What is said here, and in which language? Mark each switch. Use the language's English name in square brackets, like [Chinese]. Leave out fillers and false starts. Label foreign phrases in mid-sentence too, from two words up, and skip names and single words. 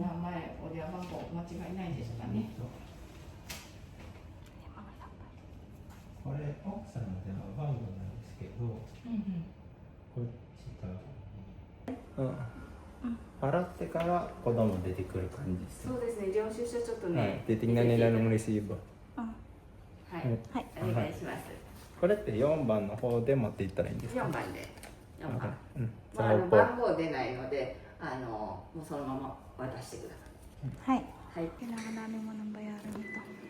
[Japanese] 名前、お電話番号間違いないですかね。これ奥さんの電話番号なんですけど、こっちと、払ってから子供出てくる感じですね。そうですね、領収書ちょっとね、はい [Filipino] 、titingnan nila ng resibo。 [Japanese] はい、はい。お願いします。これって4番の方で持っていったらいいんですか。 4番で、4番。うん。まあ、番号出ないので、もうそのまま渡してください。はい。はい。 [Filipino] Kailangan namin mo ng bayaran ito.